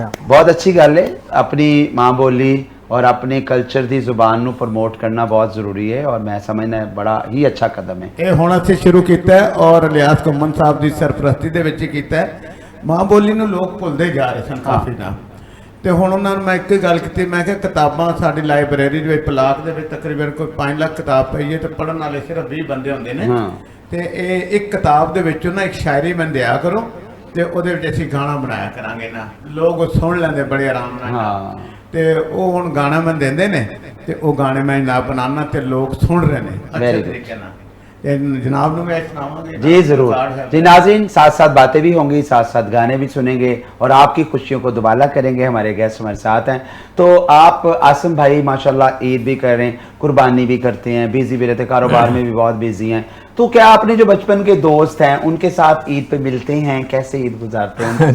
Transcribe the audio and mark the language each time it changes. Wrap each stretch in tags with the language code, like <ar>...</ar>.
<hi>बहुत अच्छी गल है, अपनी माँ बोली और अपने कल्चर की जुबान</hi> <pa>ਨੂੰ ਪ੍ਰਮੋਟ ਕਰਨਾ ਬਹੁਤ ਜ਼ਰੂਰੀ ਹੈ</pa> <hi>और मैं समझना बड़ा ही अच्छा कदम है।</hi> <pa>ਇਹ ਹੁਣ ਅਸੀਂ ਸ਼ੁਰੂ ਕੀਤਾ ਹੈ ਔਰ ਇਲਿਆਸ ਘੁੰਮਣ ਸਾਹਿਬ ਦੀ ਸਰਪ੍ਰਸਤੀ ਦੇ ਵਿੱਚ ਕੀਤਾ ਹੈ। ਮਾਂ ਬੋਲੀ ਨੂੰ ਲੋਕ ਭੁੱਲਦੇ ਜਾ ਰਹੇ ਸਨ ਕਾਫੀ ਨਾ, ਤੇ ਹੁਣ ਉਹਨਾਂ ਨੂੰ ਮੈਂ ਇੱਕ ਗੱਲ ਕੀਤੀ, ਮੈਂ ਕਿਹਾ ਕਿਤਾਬਾਂ ਸਾਡੀ ਲਾਇਬ੍ਰੇਰੀ ਦੇ ਵਿੱਚ ਪਲਾਕ ਦੇ ਵਿੱਚ ਤਕਰੀਬਨ ਕੋਈ 5 ਲੱਖ ਕਿਤਾਬ ਪਈ ਹੈ ਤੇ ਪੜ੍ਹਨ ਵਾਲੇ ਸਿਰਫ 20 ਬੰਦੇ ਹੁੰਦੇ ਨੇ। ਤੇ ਇਹ ਇੱਕ ਕਿਤਾਬ ਦੇ ਵਿੱਚੋਂ ਨਾ ਇੱਕ ਸ਼ਾਇਰੀ ਮੈਨੂੰ ਦਿਆ ਕਰੋ ਤੇ ਉਹਦੇ ਵਿੱਚ ਅਸੀਂ ਗਾਣਾ ਬਣਾਇਆ ਕਰਾਂਗੇ ਨਾ, ਲੋਕ ਉਹ ਸੁਣ ਲੈਂਦੇ ਬੜੇ ਆਰਾਮ ਨਾਲ। ਹਾਂ। ਤੇ ਉਹ ਹੁਣ ਗਾਣਾ ਮੈਨੂੰ ਦਿੰਦੇ ਨੇ ਤੇ ਉਹ ਗਾਣੇ ਮੈਂ ਜਨਾਬ ਬਣਾਉਣਾ ਤੇ ਲੋਕ ਸੁਣ ਰਹੇ ਨੇ ਅੱਛੇ</pa> <en>Very good.</en> <pa>ਤਰੀਕੇ ਨਾਲ। ਤੇ ਜਨਾਬ ਨੂੰ मैं सुनावांगे</pa> <hi>जी जरूर जी नाज़रीन, साथ साथ बातें भी होंगी, साथ साथ गाने भी सुनेंगे और आपकी खुशियों को दुबाला करेंगे। हमारे गेस्ट हमारे साथ हैं। तो आप आसिम भाई माशाल्लाह ईद भी कर रहे हैं, कुर्बानी भी करते हैं, बिजी भी रहते हैं, कारोबार में भी बहुत बिजी हैं। तो क्या आपने जो बचपन के दोस्त हैं उनके साथ ईद पे मिलते हैं, कैसे ईद गुजारते हैं?</hi>